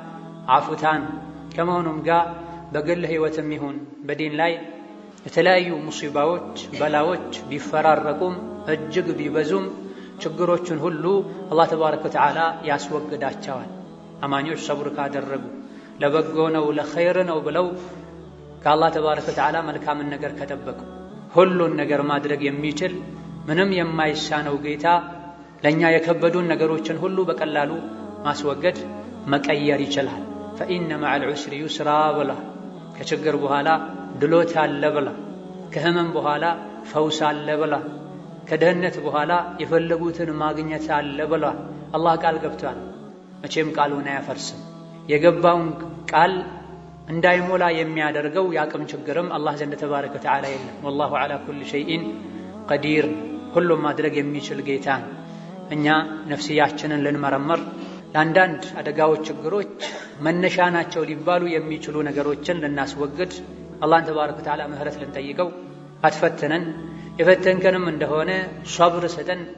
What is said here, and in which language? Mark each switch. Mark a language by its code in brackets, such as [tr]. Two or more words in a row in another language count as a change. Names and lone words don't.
[am] አፉታን ከመሆኑም ጋር በግል ህይወትም ይሁን በዲን ላይ የተለያዩ ሙሲባዎች በላዎች ቢፈራረቁም እጅግ ቢበዙም ችግሮችን ሁሉ አላህ [ar] تبارك وتعالى [am] ያስወግዳቸዋል አማኞች ሰብር ካደረጉ ለበጎ ነው ለኸይር ነው ብለው ከአላህ [ar] تبارك وتعالى [am] መልካምን ነገር ከጠበቁ ሁሉን ነገር ማድረግ የሚችል ምንም የማይሳነው ጌታ ለኛ የከበዱን ነገሮችን ሁሉ በቀላሉ ማስወገድ መቀየር ይችላል [ar] فإن مع العسر يسرا [am] ብላ ከችግር በኋላ ድሎት አለ ብላ ከህመም በኋላ ፈውስ አለ ብላ ከደህነት በኋላ የፈለጉትን ማግኘት አለ ብላ አላህ ቃል ገብቷል መቼም ቃሉን አያፈርስም የገባውን ቃል እንዳይሞላ የሚያደርገው ያቅም ችግርም አላህ ዘንድ [ar] تبارك وتعالى [am] የለም [ar] والله على كل شيء قدير [am] ሁሉም ማድረግ የሚችል ጌታ እኛ ነፍስያችንን ልንመረምር ለአንዳንድ አደጋዎች ችግሮች መነሻ ናቸው ሊባሉ የሚችሉ ነገሮችን ልናስወግድ አላህን [ar] تبارك وتعالى [am] ምህረት ልንጠይቀው አትፈትነን የፈተንከንም እንደሆነ ሶብር ስጠን